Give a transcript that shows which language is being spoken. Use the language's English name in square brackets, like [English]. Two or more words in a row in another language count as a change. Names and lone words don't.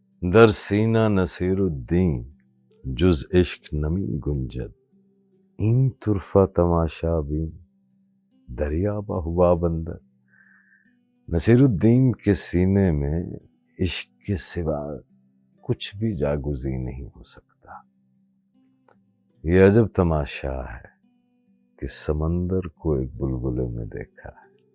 [Persian] در سینہ نصیر الدین جز عشق نمی گنجد، این طرفہ تماشا بین دریا ہوا بندر۔ [Urdu] نصیر الدین کے سینے میں عشق کے سوا کچھ بھی جاگزی نہیں ہو سکتا۔ یہ عجب تماشا ہے کہ سمندر کو ایک بلبلے میں دیکھا ہے۔